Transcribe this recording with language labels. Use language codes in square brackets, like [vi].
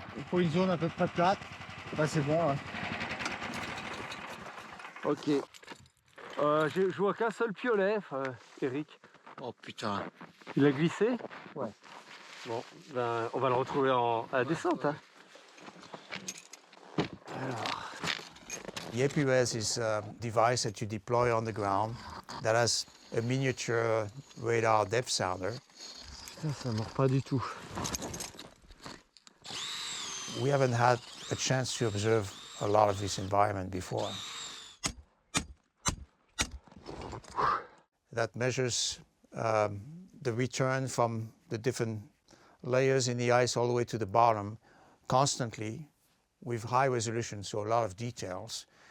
[fr] Pour une zone à peu près plate, bah c'est bon. Ouais. Ok. Je vois qu'un seul piolet, Eric. Oh putain. Il a glissé? Ouais. Bon, ben, on va le retrouver à la descente. Hein. Alors. [en] The APUS is a device that you deploy on the ground that has a miniature radar depth sounder. [fr] Putain, ça mord pas du tout. [en] We haven't had a chance to observe a lot of this environment before. That measures the return from the different layers in the ice all the way to the bottom constantly with high resolution, so a lot of details.